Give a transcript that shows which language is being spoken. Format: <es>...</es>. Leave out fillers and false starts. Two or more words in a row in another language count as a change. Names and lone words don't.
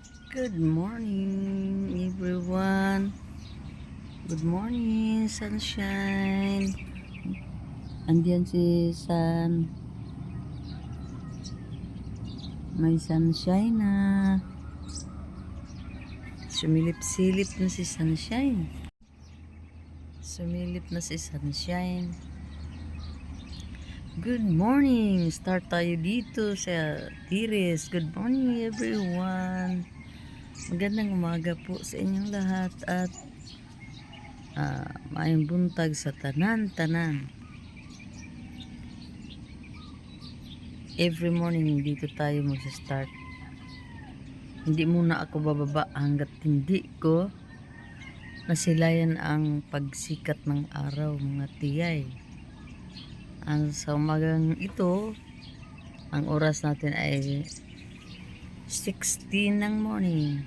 <en>Good morning, everyone. Good morning, sunshine.</en> <tl>Andiyan si Sun. May sunshine na. Sumilip-silip na si Sunshine. Sumilip na si Sunshine.</tl> <en>Good morning.</en> <tl>Start tayo dito sa Tires.</tl> <en>Good morning, everyone.</en> <tl>Magandang umaga po sa inyong lahat at</tl> <ceb>maayong buntag sa tanan-tanan.</ceb> <en>Every morning</en> <tl>dito tayo mag-start. Hindi muna ako bababa hanggat hindi ko nasilayan ang pagsikat ng araw, mga tiyay. Sa umagang ito, ang oras natin ay 6:10 ng morning.</tl>